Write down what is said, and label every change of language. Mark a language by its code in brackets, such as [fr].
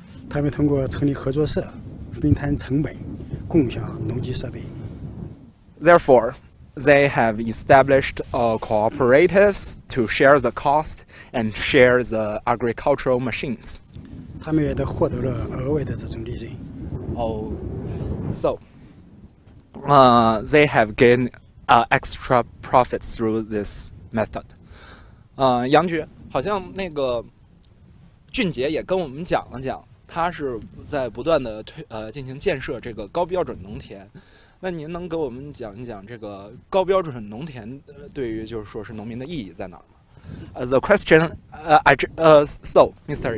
[zh] 他们通过成立合作社，分摊成本，共享农机设备。 [en] Therefore, they have established cooperatives to share the cost and share the agricultural machines. [zh] 他们也都获得了额外的这种利润。 [en] So they have gained extra profits through this method. [zh] 杨局，好像那个俊杰也跟我们讲了讲，他是在不断的进行建设这个高标准农田。那您能给我们讲一讲这个高标准农田对于就是说是农民的意义在哪儿吗？ [en] The question, so Mr.